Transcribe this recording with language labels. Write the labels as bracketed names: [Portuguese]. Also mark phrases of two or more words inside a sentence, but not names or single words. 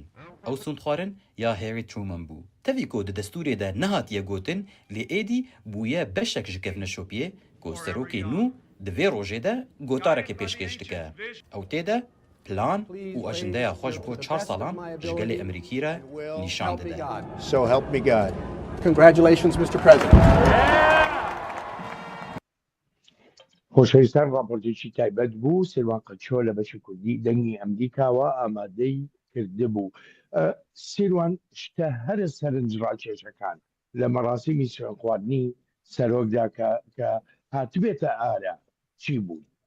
[Kurdish] Ew sûndxwarin ya Harry Truman bû. Tevî ku di destûrê de nehatiye gotin, lê êdî bûye beşek ji kevneşopiyê ku serokê nû di vê rojê de gotarekê pêşkêş dike. Ew tê de plan û ajendeya xwe ji bo 4 salan ji gelê Amerîkî re nîşan dide. [English] So help me God. Congratulations, Mr. President. [Central Kurdish] خۆشەویستان ڕاپۆرتێکی تایبەت بوو سێوان قەچۆ لە بەشی کوردی دەنگی ئەمریکاوە ئامادەی کردبوو. سێوان شتە هەرە سەرنج ڕاکێشەکان لە مەراسیمی سوێن خواردنی سەرۆکدا کە هاتبێتە ئارە چی بوو؟